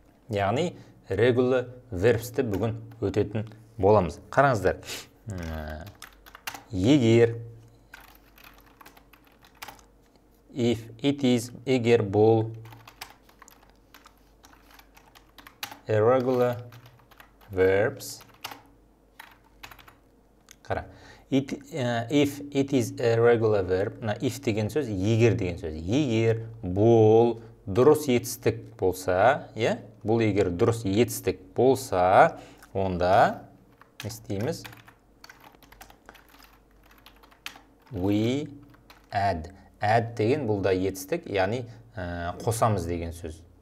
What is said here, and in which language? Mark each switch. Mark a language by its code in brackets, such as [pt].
[kk] Яғни regular verbsті бүгін өтетін боламыз. Қараңыздар. Егер, [en] if, it is, [kk] егер бұл irregular verbs. Қара. [en] If it is a regular verb, if [kk] деген сөз, егер деген сөз. Егер бұл дұрыс етістік болса, бұл егер дұрыс етістік болса, онда не істейміз? [en] We add. [kk] Add деген бұл да етістік, яғни қосамыз деген сөз.